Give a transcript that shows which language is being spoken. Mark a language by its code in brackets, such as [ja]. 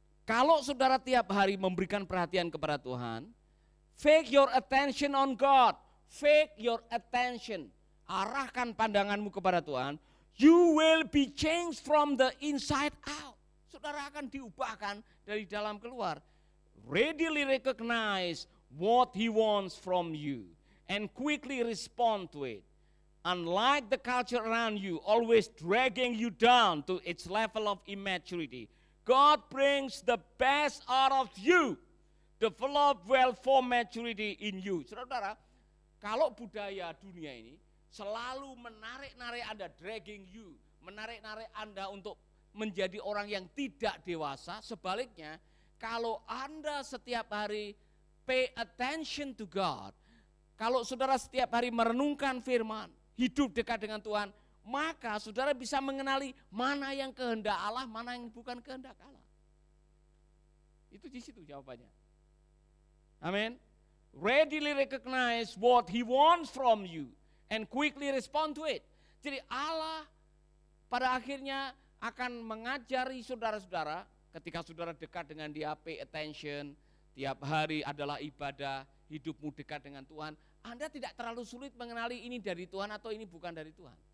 [id] Kalau saudara tiap hari memberikan perhatian kepada Tuhan, [en] fake your attention on God. Fake your attention. [id] Arahkan pandanganmu kepada Tuhan, [en] you will be changed from the inside out. [id] Saudara akan diubahkan dari dalam keluar. [en] Readily recognize what He wants from you and quickly respond to it. Unlike the culture around you, always dragging you down to its level of immaturity, God brings the best out of you. Develop well-formed maturity in you. [id] Saudara, kalau budaya dunia ini selalu menarik-narik Anda, [en] dragging you, [id] menarik-narik Anda untuk menjadi orang yang tidak dewasa. Sebaliknya, kalau Anda setiap hari [en] pay attention to God, [id] kalau saudara setiap hari merenungkan firman, hidup dekat dengan Tuhan, maka saudara bisa mengenali mana yang kehendak Allah, mana yang bukan kehendak Allah. Itu di situ jawabannya. Amin. [en] Readily recognize what He wants from you and quickly respond to it. [id] Jadi Allah pada akhirnya akan mengajari saudara-saudara ketika saudara dekat dengan Dia, [en] pay attention, [id] tiap hari adalah ibadah, hidupmu dekat dengan Tuhan. Anda tidak terlalu sulit mengenali ini dari Tuhan atau ini bukan dari Tuhan.